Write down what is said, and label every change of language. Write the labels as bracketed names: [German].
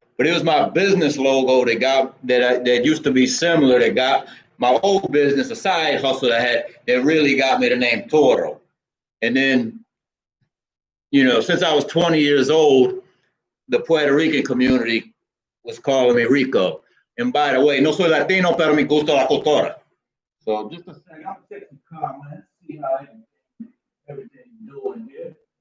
[English] But it was my business logo that used to be similar, that got my old business, a side hustle that really got me the name Toro. And then, since I was 20 years old, the Puerto Rican community was calling me Rico. And by the way, [Spanish] no soy Latino, pero me gusta la cultura. [English] So just a second, I'll take some comments, see how everything's doing here.